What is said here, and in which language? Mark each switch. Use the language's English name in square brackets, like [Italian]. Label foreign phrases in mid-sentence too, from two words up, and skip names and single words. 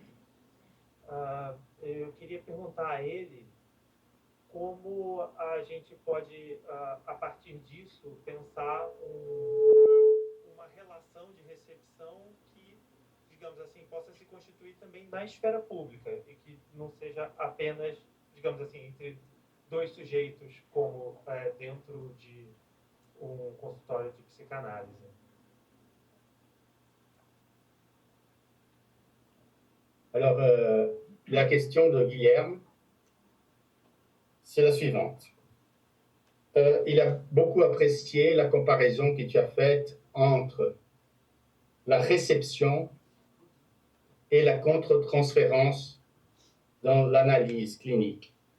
[Portuguese] Eu queria perguntar a ele como a gente pode, a partir disso, pensar uma relação de recepção que, digamos assim, possa se constituir também na esfera pública e que não seja apenas, digamos assim, entre dois sujeitos, como dentro de um consultório de psicanálise. [French] Alors, la question de Guilherme, c'est la suivante. Il a beaucoup apprécié la comparaison que tu as faite entre la réception et la contre-transférence dans l'analyse clinique.